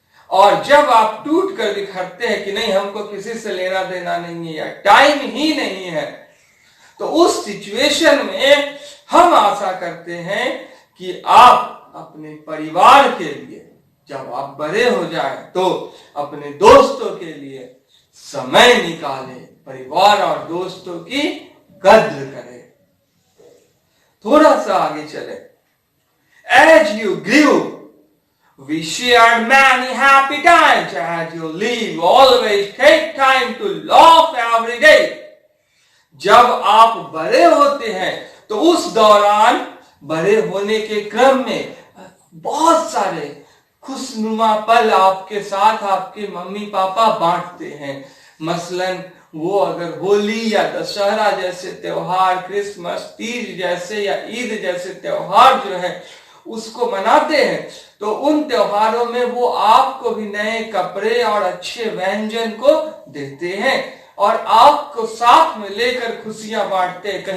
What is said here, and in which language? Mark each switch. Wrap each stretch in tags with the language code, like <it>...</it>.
<hi>और जब आप टूट कर बिखरते हैं कि नहीं हमको किसी से लेना देना नहीं है या टाइम ही नहीं है, तो उस सिचुएशन में हम आशा करते हैं कि आप अपने परिवार के लिए जब आप बड़े हो जाए तो अपने दोस्तों के लिए समय निकाले, परिवार और दोस्तों की कद्र करें। थोड़ा सा आगे चले।</hi> <en>As you grew, we shared many happy times. As you live, always take time to laugh every day.</en> <hi>जब आप बड़े होते हैं तो उस दौरान बड़े होने के क्रम में बहुत सारे खुशनुमा पल आपके साथ आपके मम्मी पापा बांटते हैं। मसलन वो अगर होली या दशहरा जैसे त्योहार, क्रिसमस, तीज जैसे या ईद जैसे त्योहार जो है उसको मनाते हैं तो उन त्योहारों में वो आपको भी नए कपड़े और अच्छे व्यंजन को देते हैं और आपको साथ में लेकर खुशियां बांटते हैं।</hi>